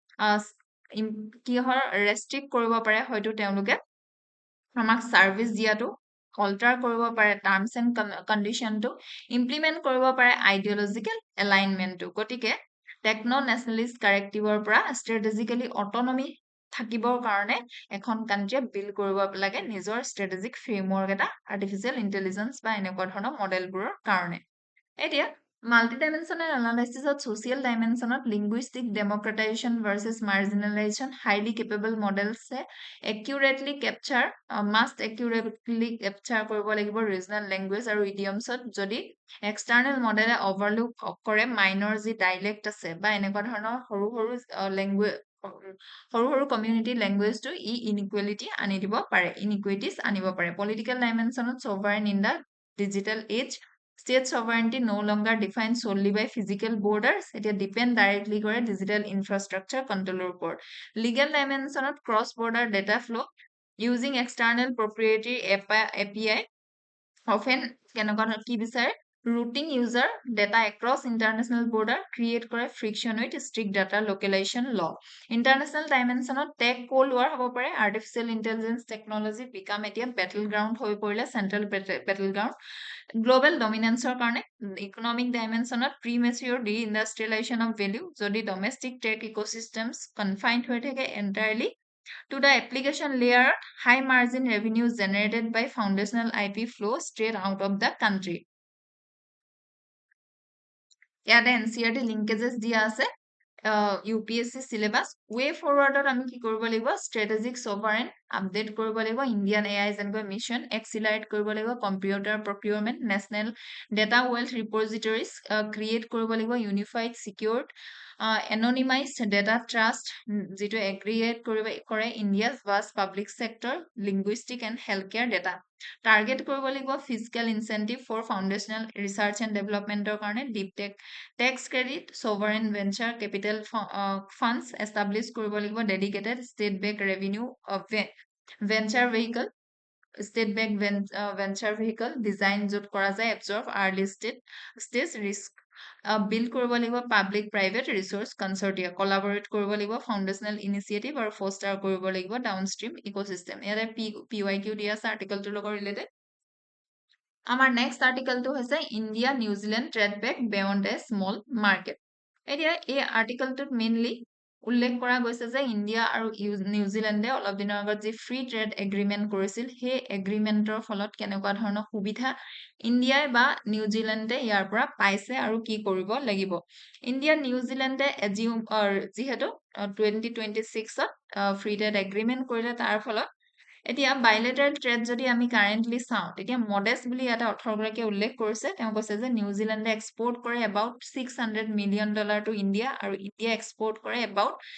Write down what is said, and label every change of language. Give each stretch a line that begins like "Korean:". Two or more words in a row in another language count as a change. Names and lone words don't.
Assamese: কি হয় ৰেষ্ট্ৰিক্ট কৰিব পাৰে হয়তো তেওঁলোকে আমাক সাৰ্ভিস দিয়াটো অল্টাৰ কৰিব পাৰে
English: terms and condition
Assamese: ইমপ্লিমেণ্ট কৰিব পাৰে
English: ideological alignment
Assamese: গতিকে
English: techno nationalist perspective
Assamese: পৰা
English: strategically autonomy
Assamese: থাকিবৰ কাৰণে এখন কান্ট্ৰিয়ে বিল্ড কৰিব লাগে নিজৰ
English: strategic framework
Assamese: এটা
English: artificial intelligence
Assamese: বা এনেকুৱা ধৰণৰ মডেলবোৰৰ কাৰণে এতিয়া
English: multidimensional analysis of social dimension of linguistic democratization versus marginalization highly capable models accurately capture must accurately capture
Assamese: কৰিব লাগিব
English: regional language
Assamese: আৰু idioms যদি
English: external model overlook
Assamese: কৰে minor যি dialect আছে বা এনেকুৱা ধৰণৰ সৰু সৰু language সৰু সৰু
English: community language inequality
Assamese: আনি দিব পাৰে ইনইকুইটিজ আনিব পাৰে
English: political dimension sovereign in the digital age State sovereignty no longer defined solely by physical borders. It depends directly on digital infrastructure control report. Legal dimension of cross-border data flow using external proprietary API often
Assamese: কি বিচাৰে
English: routing user data across international border create কৰে friction with strict data localization law. International dimension of tech cold war
Assamese: হ'ব পাৰে
English: artificial intelligence technology become এতিয়া battleground
Assamese: হৈ পৰিলে
English: central battleground. Global dominance or economic dimension of premature deindustrialization of value, যদি domestic tech ecosystems confined
Assamese: হৈ থাকে
English: entirely to the application layer, high margin revenues generated by foundational IP flow straight out of the country.
Assamese: ইয়াতে NCERT linkages দিয়া আছে
English: UPSC syllabus way forward
Assamese: আমি কি কৰিব লাগিব
English: strategic sovereign update
Assamese: কৰিব লাগিব
English: Indian AI
Assamese: যেনেকৈ
English: mission accelerate
Assamese: কৰিব লাগিব
English: computer procurement national data wealth repositories create
Assamese: কৰিব লাগিব
English: unified secured anonymized data trust
Assamese: যেটো aggregate কৰে
English: India's vast public sector linguistic and healthcare data target
Assamese: কৰিব লাগিব
English: fiscal incentive for foundational research and development
Assamese: কাৰণে
English: deep tech tax credit sovereign venture capital funds establish
Assamese: কৰিব লাগিব
English: dedicated state backed revenue of venture vehicle state backed venture vehicle design
Assamese: যত কৰা যায়
English: absorb early stage risk build
Assamese: কৰিব লাগিব
English: public private resource consortia collaborate
Assamese: কৰিব লাগিব
English: foundational initiative
Assamese: আৰু foster কৰিব লাগিব
English: downstream ecosystem
Assamese: ইয়াতে PYQ দিয়া আছে আৰ্টিকেলটোৰ লগত ৰিলেটেড আমাৰ
English: next article
Assamese: হৈছে ইণ্ডিয়া নিউজিলেণ্ড ট্ৰেড বেক বিয়ণ্ড এ স্মল মাৰ্কেট এতিয়া এই আৰ্টিকেলটোত মেইনলি উল্লেখ কৰা গৈছে যে ইণ্ডিয়া আৰু নিউজিলেণ্ডে অলপ দিনৰ আগত যি
English: free trade agreement
Assamese: কৰিছিল সেই এগ্ৰিমেণ্টৰ ফলত কেনেকুৱা ধৰণৰ সুবিধা ইণ্ডিয়াই বা নিউজিলেণ্ডে ইয়াৰ পৰা পাইছে আৰু কি কৰিব লাগিব ইণ্ডিয়া নিউজিলেণ্ডে যিহেতু 2026ত
English: free trade agreement
Assamese: কৰিলে তাৰ ফলত এতিয়া
English: bilateral trade
Assamese: যদি আমি কাৰেন্টলি চাওঁ তেতিয়া মডেষ্ট বুলি এটা 18 গৰাকীয়ে উল্লেখ কৰিছে তেওঁ কৈছে যে নিউজিলেণ্ডে এক্সপোৰ্ট কৰে
English: about $600 million to India
Assamese: আৰু ইণ্ডিয়া এক্সপোৰ্ট কৰে এবাউট